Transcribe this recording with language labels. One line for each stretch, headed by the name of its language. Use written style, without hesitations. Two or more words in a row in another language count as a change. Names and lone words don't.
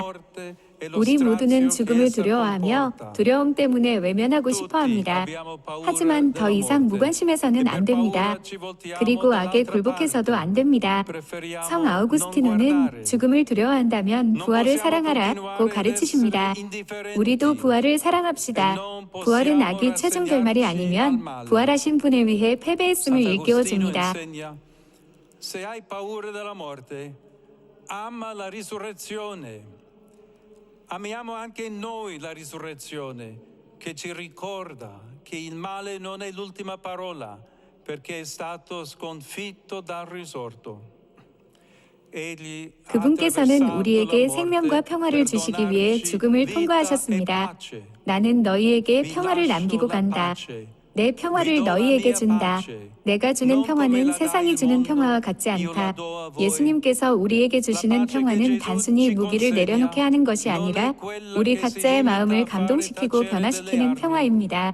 Korean: 우리 모두는 죽음을 두려워하며 두려움 때문에 외면하고 싶어합니다. 하지만 더 이상 무관심해서는 안 됩니다. 그리고 악에 굴복해서도 안 됩니다. 성 아우구스티노는 죽음을 두려워한다면 부활을 사랑하라고 가르치십니다. 우리도 부활을 사랑합시다. 부활은 악의 최종 결말이 아니면 부활하신 분에 의해 패배했음을 일깨워줍니다.
Italian: Se hai paura della morte, ama la risurrezione. Amiamo anche noi la risurrezione, che ci ricorda che il male non è l'ultima parola, perché è stato sconfitto dal risorto.
Korean: 그분께서는 우리에게 생명과 평화를 주시기 위해 죽음을 통과하셨습니다. 나는 너희에게 평화를 남기고 간다. 내 평화를 너희에게 준다. 내가 주는 평화는 세상이 주는 평화와 같지 않다. 예수님께서 우리에게 주시는 평화는 단순히 무기를 내려놓게 하는 것이 아니라 우리 각자의 마음을 감동시키고 변화시키는 평화입니다.